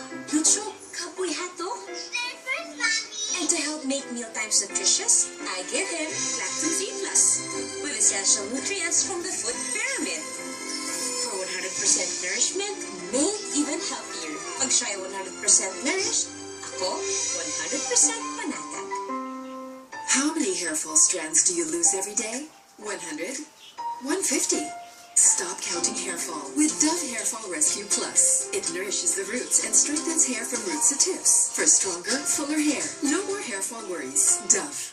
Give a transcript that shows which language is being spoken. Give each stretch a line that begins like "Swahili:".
English: Lucho, kapoy hato. First, Mommy. And to help make mealtimes nutritious, I give him Lactin C+, with essential nutrients from the food pyramid. For 100% nourishment, made even healthier.
Filipino: Pag siya ay 100% nourished, ako 100% panatag.
English: How many hair fall strands do you lose every day? 100? 150? Stop counting hair fall with Dove Hair Fall Rescue Plus. It nourishes the roots and strengthens hair from roots to tips. For stronger, fuller hair. No more hair fall worries. Dove.